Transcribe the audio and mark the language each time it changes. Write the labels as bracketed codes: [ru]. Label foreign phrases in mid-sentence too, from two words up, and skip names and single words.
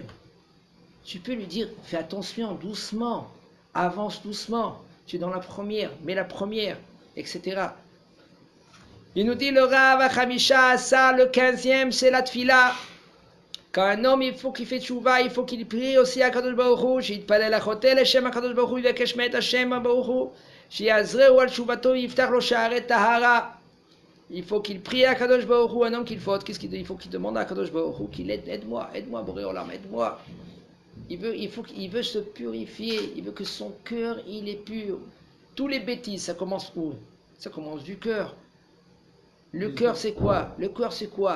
[fr] Tu peux lui dire, fais attention, doucement, avance doucement, tu es dans la première, mets la première, etc. Il nous dit le Rav Hamisha, ça, le 15e, c'est la tfila. Quand un homme, il faut qu'il fait tchouva, il faut qu'il prie aussi à Kadosh Baruch Hu, [he] שיתפלל לחוטא לשם הקדוש ברוך הוא ויבקש מאת השם ברוך הוא, שיעזרהו על תשובתו ויפתח לו שערי טהרה. [fr] Il faut qu'il prie à Kadosh Baruch Hu, un homme qu'il faut, qu'est-ce qu'il dit? Il faut qu'il demande à Kadosh Baruch Hu qu'il aide-moi, Boré Olam, aide-moi. Il veut se purifier, il veut que son cœur, il est pur. Tous les bêtises, ça commence où? Ça commence du cœur. Le cœur, c'est quoi? Le cœur, c'est quoi?